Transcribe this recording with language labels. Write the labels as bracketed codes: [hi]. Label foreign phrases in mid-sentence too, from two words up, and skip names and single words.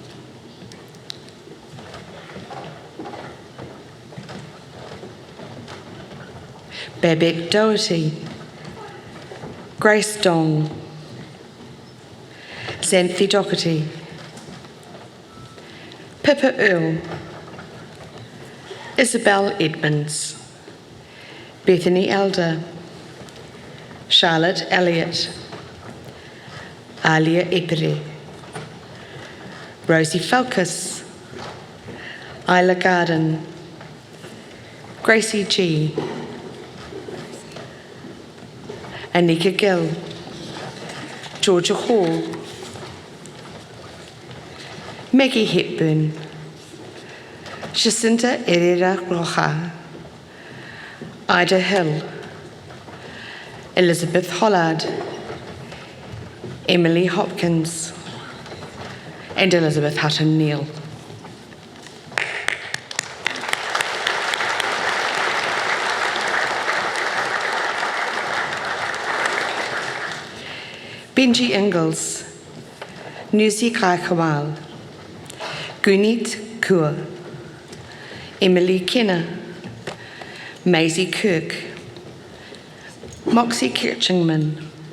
[en] Babette Doherty, Grace Dong, Xanthi Doherty, Pippa Earle, Isabel Edmonds, Bethany Elder, Charlotte Elliott, Alia Epere, Rosie Falkus, Isla Garden, Gracie G, Anika Gill, Georgia Hall, Maggie Hepburn, Jacinta Herrera Roja, Ida Hill, Elizabeth Hollard, Emily Hopkins, and Elizabeth Hutton Neal. Benji Ingalls, Nusi Kai Kawal, Gunit Kaur, Emily Kenner, Maisie Kirk, Moxie Kirchingman,